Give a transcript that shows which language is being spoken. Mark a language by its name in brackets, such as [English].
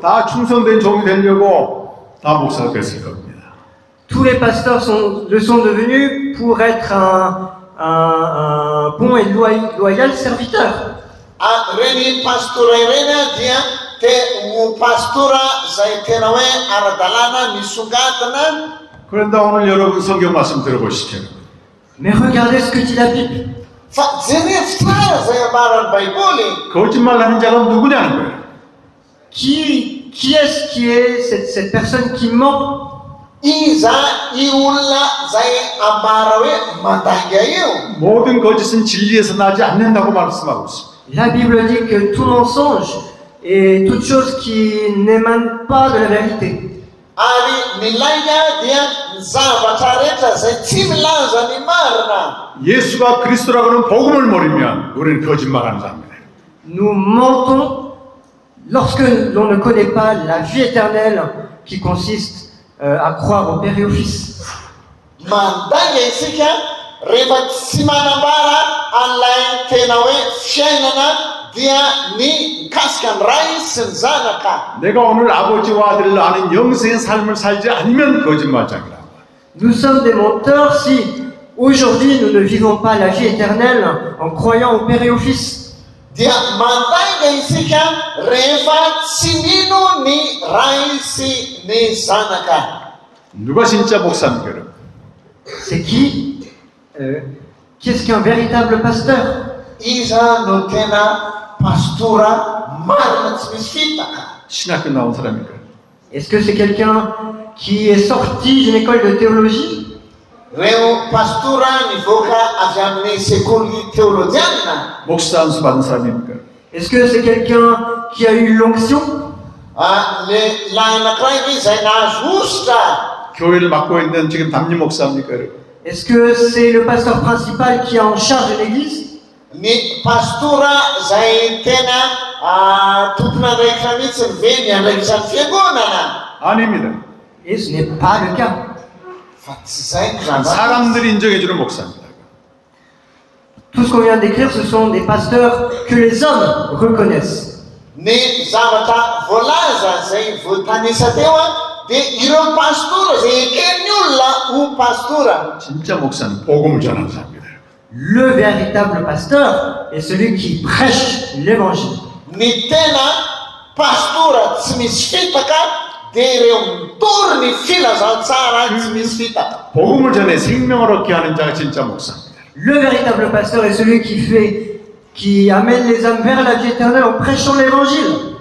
[Korean] 다 충성된 종이 되려고 다 목사가 됐을 겁니다. [French] Tous les pasteurs le sont devenus pour être un bon et loyal serviteur. [Malagasy] Reny pastora ireny dia ho pastora zay tena hoe ara-dalàna misongadina. [Korean] 그런데 오늘 여러분 성경 말씀 들어보십시오. [French] Mais regardez ce que dit la Bible. [Malagasy] Fa jerevy tsara zay ambaran'ny baiboly. [Korean] 거짓말 하는 자가 누구냐는 거예요. [French] Qui est-ce qui est cette personne qui ment? [Malagasy] Iza i olona zay ambara hoe mandainga io. [Korean] 모든 거짓은 진리에서 나지 않는다고 말씀하고 있습니다. [French] La Bible dit que tout mensonge est toute chose qui n'émane pas de la vérité. [Malagasy] Ary ny lainga dia ny zavatra rehetra zay tsy milaza ny marina. [Korean] 예수가 그리스도라고는 복음을 모르면 우리는 거짓말하는 자입니다. [French] Nous mentons lorsque l'on ne connaît pas la vie éternelle qui consiste à croire au Père et au Fils. [Malagasy] Mandainga isika rehefa tsy manambara an'ilay tena hoe fiainana dia ny mikasika ny ray sy ny zanaka. [Korean] 내가 오늘 아버지와 아들을 아는 영생의 삶을 살지 않으면 거짓말장이라. [French] Nous sommes des menteurs si aujourd'hui nous ne vivons pas la vie éternelle en croyant au Père et au Fils. [Malagasy] Dia mandainga isika rehefa tsy mino ny ray sy ny zanaka. [Korean] 누가 진짜 목사입니까, 여러분? [French] C'est qui est-ce qu'un véritable pasteur? [Malagasy] Iza no tena pastora marina tsy misy fitaka. [Korean] 신학교 나온 사람입니까? [French] Est-ce que c'est quelqu'un qui est sorti d'une école de théologie? [Malagasy] Reo pastora nivoaka avy amin'ny sekoly teolojiana. [Korean] 목사 안수 받은 사람입니까? [French] Est-ce que c'est quelqu'un qui a eu l'onction? [Malagasy] Le lahy anankiray izy zay nahazo ositra. [Korean] 교회를 맡고 있는 지금 담임 목사입니까, 여러분? [French] Est-ce que c'est le pasteur principal qui est en charge de l'église? [Malagasy] Ny pastora zay tena tompon'andraikitra mihitsy ny ve miandraikitra ny fiangonana. [Korean] 아닙니다. [French] Et ce n'est pas le cas. [Malagasy] Fa tsy zay ny zavatra. [Korean] 사람들이 인정해주는 목사입니다. [French] Tout ce qu'on vient de décrire, ce sont des pasteurs que les hommes reconnaissent. [Malagasy] Ny zavatra voalaza zay voatanisa teo dia ireo pastora zay eken'ny olona ho pastora. [Korean] 진짜 목사는 복음을 전하는 사람입니다. [French] Le véritable pasteur est celui qui prêche l'évangile. [Malagasy] Ny tena pastora tsy misy fitaka dia ireo mitory ny filazantsara tsy misy fitaka. [Korean] 복음을 전해 생명을 얻게 하는 자가 진짜 목사입니다. [French] le véritable pasteur est celui qui amène les âmes vers la vie éternelle en prêchant l'évangile.